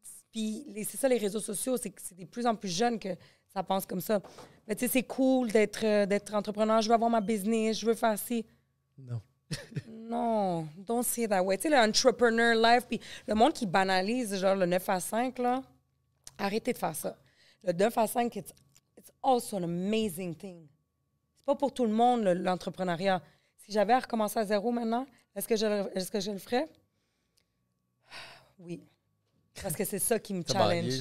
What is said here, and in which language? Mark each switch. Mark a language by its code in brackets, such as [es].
[fr] Puis c'est ça, les réseaux sociaux, c'est que c'est de plus en plus jeune que ça pense comme ça. Mais tu sais, c'est cool d'être entrepreneur, je veux avoir ma business, je veux faire ci. Non. Non, [en] don't say that way. [fr] Tu sais, l'entrepreneur life, puis le monde qui banalise, genre le 9 à 5, là, arrêtez de faire ça. Le 9 à 5, [en] it's also an amazing thing. [fr] C'est pas pour tout le monde, l'entrepreneuriat. Si j'avais à recommencer à zéro maintenant, est-ce que je le ferais? Oui. Parce que c'est ça qui me challenge.